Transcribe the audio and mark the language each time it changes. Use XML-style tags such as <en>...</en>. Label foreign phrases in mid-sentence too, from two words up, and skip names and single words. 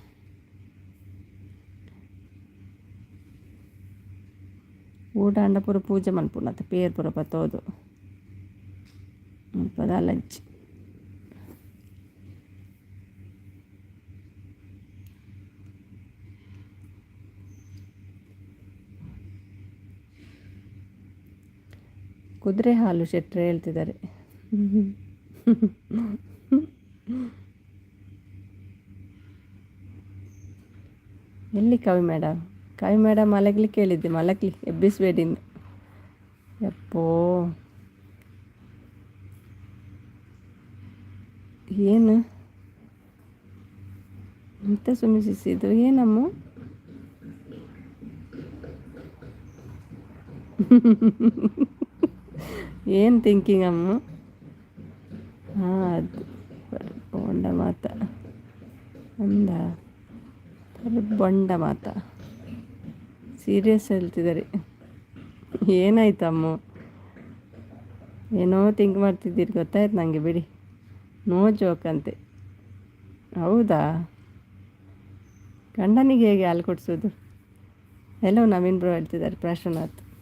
<tcy>ಊಟ ಅಂಡ ಪೂರ ಪೂಜೆ ಮಲ್ಪುನತ್ತ ಪೇರ್ ಪೂರ ಪತ್ತೋದು ಮುಲ್ಪದ ಲಂಚ್.</tcy> <kn>ಕುದುರೆ ಹಾಲು ಶೆಟ್ರೆ ಹೇಳ್ತಿದ್ದಾರೆ. ಎಲ್ಲಿ ಕವಿ ಮೇಡಮ್ ಮಲಗ್ಲಿಕ್ಕೆ ಹೇಳಿದ್ದೆ, ಮಲಗ್ಲಿ ಎಬ್ಬಿಸ್ಬೇಡಿನ್ನು. ಯಪ್ಪೋ ಏನು ಎಂತ ಸುಮಿಸಿದ್ದು ಏನಮ್ಮ? ಏನು ಥಿಂಕಿಂಗ್ ಅಮ್ಮ? ಹಾಂ ಅದು</kn> <tcy>ಬೊಂಡ ಮಾತ ಅಂದ ಬೊಂಡ ಮಾತ</tcy> <kn>ಸೀರಿಯಸ್ ಹೇಳ್ತಿದ್ದಾರೆ. ಏನಾಯ್ತಮ್ಮ? ಏನೋ ಥಿಂಕ್ ಮಾಡ್ತಿದ್ದೀರಿ ಗೊತ್ತಾಯ್ತು ನನಗೆ, ಬಿಡಿ.</kn> <en>no joke</en> <kn>ಅಂತೆ. ಹೌದಾ? ಗಂಡನಿಗೆ ಹೇಗೆ ಹಾಲು ಕೊಡಿಸೋದು? ಎಲ್ಲೋ ನವೀನ್ ಬ್ರೋ ಹೇಳ್ತಿದ್ದಾರೆ, ಪ್ರಾಶನಾಥ್.</kn>